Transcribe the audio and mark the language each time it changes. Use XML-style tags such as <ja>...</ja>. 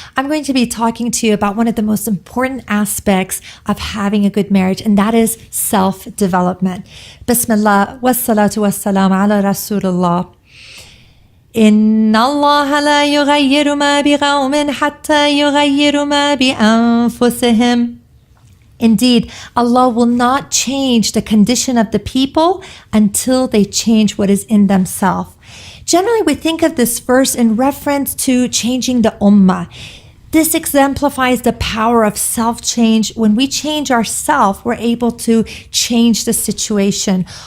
<en>I'm going to be talking to you about one of the most important aspects of having a good marriage, and that is self-development.</en> <ar>Bismillah, wassalatu wassalam ala Rasulullah. إن الله لا يغير ما بقوم حتى يغيروا ما بأنفسهم.</ar> <en>Indeed, Allah will not change the condition of the people until they change what is in themselves. Generally, we think of this verse in reference to changing the ummah. This exemplifies the power of self-change. When we change ourselves, we're able to change the situation.</en>